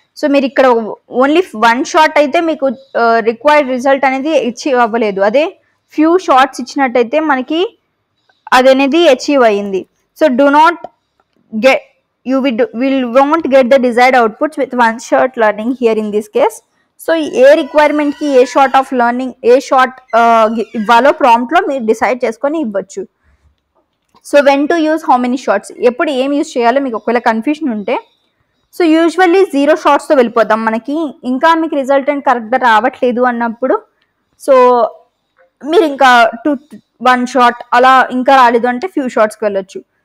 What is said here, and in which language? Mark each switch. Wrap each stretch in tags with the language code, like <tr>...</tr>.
<te>So మీరు ఇక్కడ only 1 shot అయితే మీకు రిక్వైర్డ్ రిజల్ట్ అనేది అచీవ్ అవ్వలేదు. అదే ఫ్యూ షార్ట్స్ ఇచ్చినట్టయితే మనకి అది అనేది అచీవ్ అయ్యింది.</te> <en>So do not get you will won't get the desired outputs with one shot learning here in this case.</en> <te>So ఏ రిక్వైర్మెంట్కి ఏ short of learning ఏ short ఇవ్వాలో ప్రాంప్ట్లో మీరు decide చేసుకొని ఇవ్వచ్చు. So</te> <en>when to use how many shorts,</en> <te>ఎప్పుడు ఏం use చేయాలో మీకు ఒకవేళ confusion ఉంటే, సో యూజువల్లీ 0 షార్ట్స్తో వెళ్ళిపోతాం. మనకి ఇంకా మీకు రిజల్టెంట్ కరెక్ట్గా రావట్లేదు అన్నప్పుడు సో మీరు ఇంకా 1 షార్ట్ అలా ఇంకా రాలేదు అంటే ఫ్యూ షార్ట్స్కి వెళ్ళొచ్చు.</te>